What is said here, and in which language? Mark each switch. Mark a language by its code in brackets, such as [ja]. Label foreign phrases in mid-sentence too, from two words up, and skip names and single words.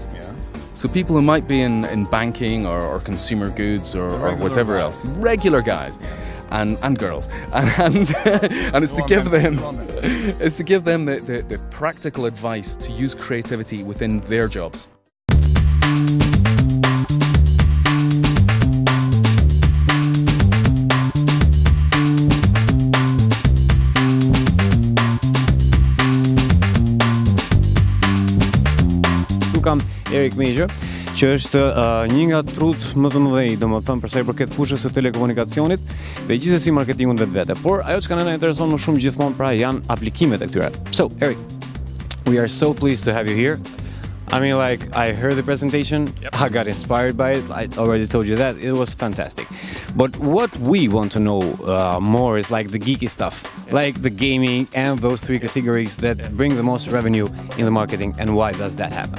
[en] So people who might be in banking or consumer goods or whatever else, regular guys. and girls, and it's to give them the practical advice to use creativity within their jobs. [sq] Kam Erik Major, që është një nga trut më të mëdhej, domethënë për sa i përket fushës së telekomunikacionit dhe gjithsesi marketingun vetvete. Por ajo që na intereson më shumë gjithmonë pra janë aplikimet e këtyre. [en] So, Erik, we are so pleased to have you here. I mean, like, I heard the presentation, I got inspired by it, I already told you that, it was fantastic. But what we want to know more is like the geeky stuff, like the gaming and those three categories that bring the most revenue in the marketing, and why does that happen?